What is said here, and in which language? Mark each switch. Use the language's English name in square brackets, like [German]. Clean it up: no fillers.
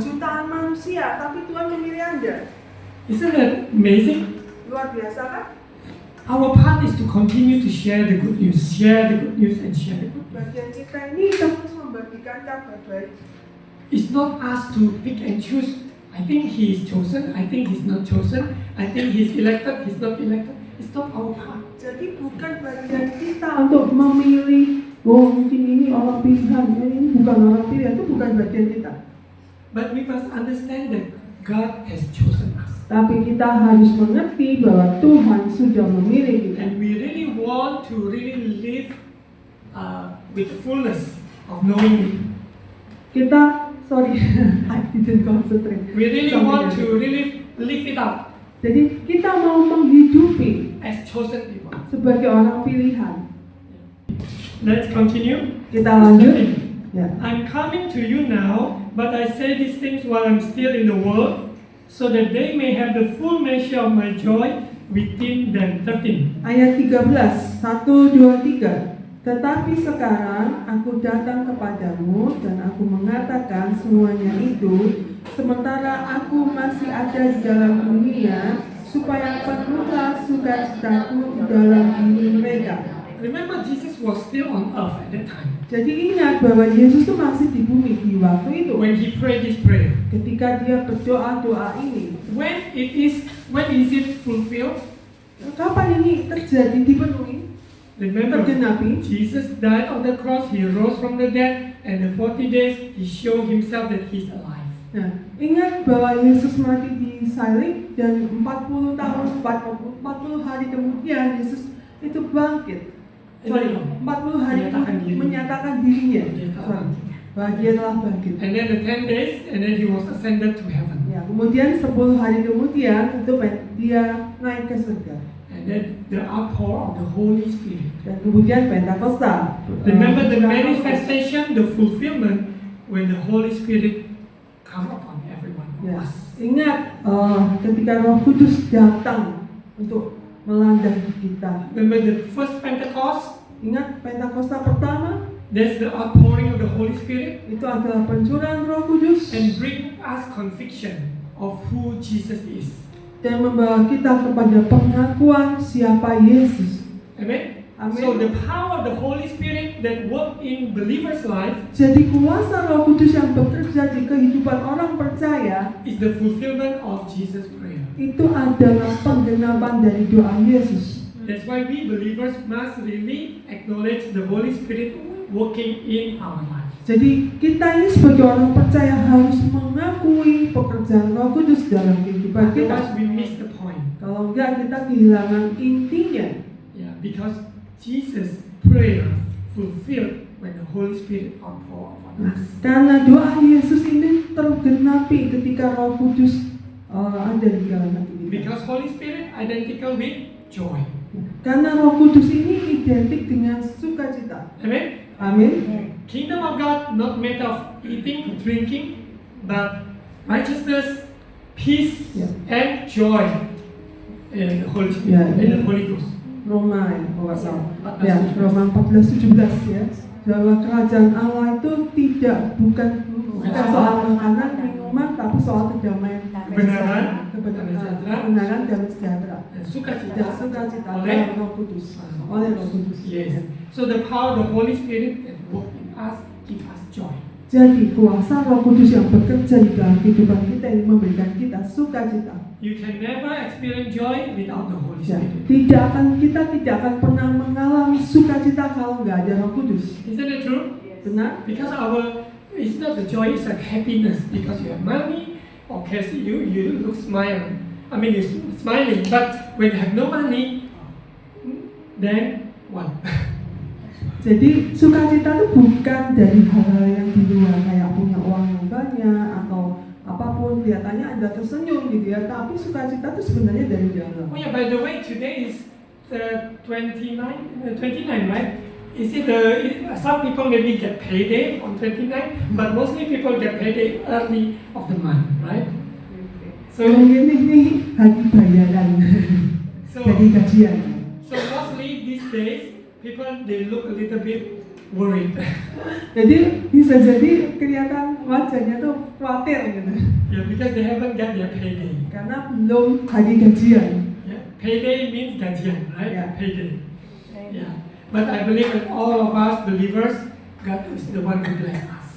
[Indonesian] jutaan manusia, tapi Tuhan memilih Anda. [English] Isn't that amazing? [Indonesian] Luar biasa kan? [English] Our part is to continue to share the good news, share the good news, and share the good news. [Indonesian] Bagian kita ini terus membagikan kabar baik. [English] It's not us to pick and choose. I think he is chosen. I think he's not chosen. I think he's elected. He's not elected. It's not our part. [Indonesian] Jadi bukan bagian kita untuk memilih, oh mungkin ini orang pilihan, ini bukan orang pilihan, itu bukan bagian kita. [English] But we must understand that God has chosen us. [Indonesian] Tapi kita harus mengerti bahwa Tuhan sudah memilih kita. [English] And we really want to really live with fullness of knowing Him. [Indonesian] Kita, [English] sorry, I didn't concentrate. We really Something want else. to really live it up [Indonesian] Jadi kita mau menghidupi [English] as chosen people. [Indonesian] sebagai orang pilihan. [English] Let's continue. [Indonesian] Kita lanjut. Ya. [English] I'm coming to you now, but I say these things while I'm still in the world, so that they may have the full measure of my joy within them. 13. [Indonesian] Ayat 13, 1, 2, 3. Tetapi sekarang aku datang kepadamu dan aku mengatakan semuanya itu sementara aku masih ada di dalam dunia, supaya penuhlah sukacitaku di dalam diri mereka. [English] Remember, Jesus was still on earth at that time. [Indonesian] Jadi ingat bahwa Yesus itu masih di bumi di waktu itu. [English] When He prayed this prayer. [Indonesian] Ketika dia berdoa doa ini, [English] When is it fulfilled? [Indonesian] kapan ini terjadi dipenuhi? [English] Remember, [Indonesian] Tergenapi? [English] Jesus died on the cross, He rose from the dead, and in 40 days He showed Himself that He's alive. [Indonesian] Nah, ingat bahwa Yesus mati di salib dan 40 hari kemudian Yesus itu bangkit. Sorry, 40 hari itu menyatakan dirinya bahwa dia telah bangkit. [English] And then the 10 days, and then He was ascended to heaven. [Indonesian] Ya, kemudian 10 hari kemudian itu dia naik ke surga. [English] And then the outpour of the Holy Spirit. [Indonesian] Dan kemudian Pentakosta. [English] Remember the manifestation, the fulfillment, when the Holy Spirit come upon everyone of [Indonesian] Ya, [English] us. [Indonesian] ingat ketika Roh Kudus datang untuk melanda kita. [English] Remember the first Pentecost? [Indonesian] Ingat Pentakosta pertama? [English] That's the outpouring of the Holy Spirit [Indonesian] Itu adalah pencurahan Roh Kudus [English] and bring us conviction of who Jesus is. [Indonesian] dan membawa kita kepada pengakuan siapa Yesus. Amen. Amen. [English] So the power of the Holy Spirit that work in believers' life [Indonesian] Jadi kuasa Roh Kudus yang bekerja di kehidupan orang percaya [English] is the fulfillment of Jesus' prayer. [Indonesian] itu adalah penggenapan dari doa Yesus. [English] That's why we believers must really acknowledge the Holy Spirit working in our life. [Indonesian] Jadi kita ini sebagai orang percaya harus mengakui pekerjaan Roh Kudus dalam kehidupan [English] Otherwise [Indonesian] kita. [English] we miss the point. [Indonesian] Kalau enggak kita kehilangan intinya. [English] Yeah, because Jesus' prayer fulfilled when the Holy Spirit outpour upon [Indonesian] Nah, [English] us. [Indonesian] karena doa Yesus ini tergenapi ketika Roh Kudus ada di dalam hati kita. [English] Because Holy Spirit identical with joy. [Indonesian] Karena Roh Kudus ini identik dengan sukacita. [English] Amen. [Indonesian] Amin. [English] Kingdom of God not made of eating, drinking, but righteousness, peace, Yeah. and joy in the Holy Spirit, Yeah. in the Holy Ghost. [Indonesian] Roma ya, kalau nggak salah. 14. Ya, Roma 14:17 ya. Bahwa kerajaan Allah itu bukan soal makanan, minuman, tapi soal kedamaian, Kebenaran, kebenaran dan sejahtera. dan sukacita Dan sukacita oleh dalam Roh Kudus. Oleh Roh Kudus. [English] Yes. So the power of the Holy Spirit that work in us give us joy. [Indonesian] Jadi kuasa Roh Kudus yang bekerja di dalam kehidupan kita ini memberikan kita sukacita. [English] You can never experience joy without the Holy [Indonesian] Ya, [English] Spirit. [Indonesian] kita tidak akan pernah mengalami sukacita kalau nggak ada Roh Kudus. [English] Isn't it true? [Indonesian] Benar? [English] Because it's not the joy, it's like happiness because you have money or cash, you look smile. I mean, you're smiling, but when you have no money, then what? [Indonesian] Jadi sukacita itu bukan dari hal-hal yang di luar kayak punya uang yang banyak atau apapun, kelihatannya Anda tersenyum gitu ya, tapi sukacita itu sebenarnya dari dalam. [English] Oh yeah, by the way, today is the 29, right? Is it some people maybe get payday on 29, but mostly people get payday early of the month, right? So, [Indonesian] Ini hari bayaran, [English] so, [Indonesian] jadi gajian. [English] so mostly these days, people they look a little bit worried. [Indonesian] Jadi bisa jadi kelihatan wajahnya tuh khawatir gitu, [English] Yeah, because they haven't got their payday. [Indonesian] karena belum hari gajian. [English] Yeah, payday means gajian, right? Yeah. Payday. Yeah, but I believe that all of us believers, God is the one who bless us.